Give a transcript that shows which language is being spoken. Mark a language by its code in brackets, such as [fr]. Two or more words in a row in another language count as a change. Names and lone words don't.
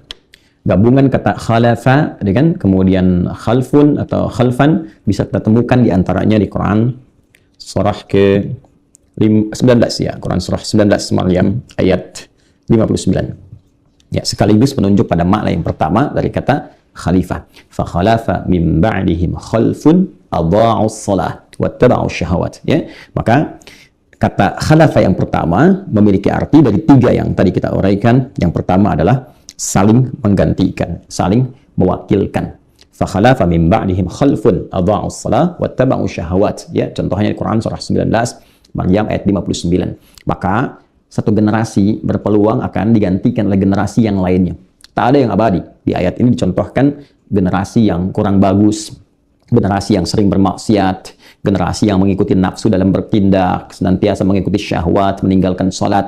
[id] Gabungan kata khalafa dengan kemudian khalfun atau khalfan bisa kita temukan di antaranya di Quran surah ke 19 ya, Quran surah 19 Maryam ayat 59. Ya, sekaligus menunjuk pada makna yang pertama dari kata khalifah. [ar] فخلف من بعدهم خلف أضاعوا الصلاة واتبعوا الشهوات. [id] Ya, maka kata khalafa yang pertama memiliki arti dari 3 yang tadi kita uraikan. Yang pertama adalah saling menggantikan, saling mewakilkan. [ar] فخلف من بعدهم خلف أضاعوا الصلاة واتبعوا الشهوات. [id] Ya, contohnya di Quran surah 19 Maryam ayat 59. Maka satu generasi berpeluang akan digantikan oleh generasi yang lainnya. Tak ada yang abadi. Di ayat ini dicontohkan generasi yang kurang bagus, generasi yang sering bermaksiat, generasi yang mengikuti nafsu dalam bertindak, senantiasa mengikuti syahwat, meninggalkan sholat.